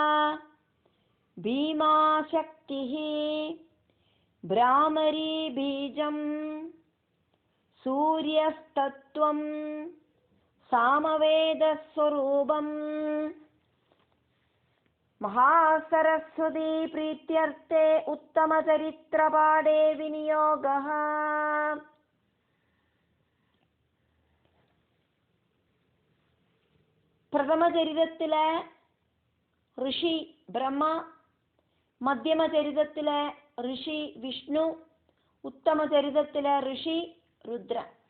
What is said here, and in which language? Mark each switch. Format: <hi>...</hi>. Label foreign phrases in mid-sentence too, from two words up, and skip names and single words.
<sa>भीमाशक्तिः भ्रामरी बीजं सूर्यस्तत्वं सामवेदस्वरूपम्. महासरस्वती प्रीत्यर्थे उत्तमचरित्रपाठे विनियोगः.</sa> <ml>പ്രഥമചരിതത്തിലെ ഋഷി ബ്രഹ്മ, മധ്യമചരിതത്തിലെ ഋഷി വിഷ്ണു, ഉത്തമചരിതത്തിലെ ഋഷി രുദ്രൻ.</ml>